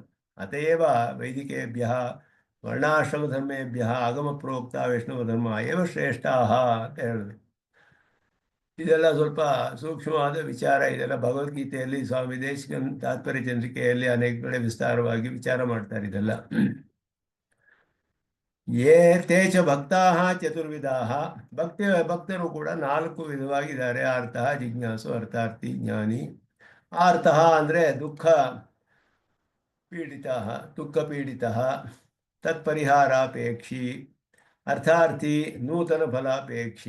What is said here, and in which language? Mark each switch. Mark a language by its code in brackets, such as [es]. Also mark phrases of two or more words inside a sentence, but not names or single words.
[sa] ಅತಯೇವ ವೈದಿಕೇಭ್ಯಃ ವರ್ಣಾಶ್ರಮಧರ್ಮೇಭ್ಯಃ ಆಗಮಪ್ರೋಕ್ತ ವೈಷ್ಣವಧರ್ಮ ಏವ ಶ್ರೇಷ್ಠಾಃ [kn] ಅಂತ ಹೇಳಿದ್ರು. ಇದೆಲ್ಲ ಸ್ವಲ್ಪ ಸೂಕ್ಷ್ಮವಾದ ವಿಚಾರ. ಇದೆಲ್ಲ ಭಗವದ್ಗೀತೆಯಲ್ಲಿ ಸ್ವಾಮಿ ದೇಶಿಕನ್ ತಾತ್ಪರ್ಯ ಚಂದ್ರಿಕೆಯಲ್ಲಿ ಅನೇಕ ಕಡೆ ವಿಸ್ತಾರವಾಗಿ ವಿಚಾರ ಮಾಡ್ತಾರೆ ಇದೆಲ್ಲ. [sa] ಯೇ ತೇ ಚ ಭಕ್ತಾಃ ಚತುರ್ವಿಧಾಃ, [kn] ಭಕ್ತರು ಕೂಡ 4 ವಿಧವಾಗಿದ್ದಾರೆ. [sa] ಆರ್ತಃ, ಜಿಜ್ಞಾಸು, ಅರ್ಥಾರ್ಥಿ, ಜ್ಞಾನಿ. ಆರ್ತಃ ಅಂದರೆ ದುಃಖ ಪೀಡಿತಃ ತತ್ಪರಿಹಾರಾಪೇಕ್ಷಿ. ಅರ್ಥಾರ್ಥಿ ನೂತನ ಫಲಾಪೇಕ್ಷಿ.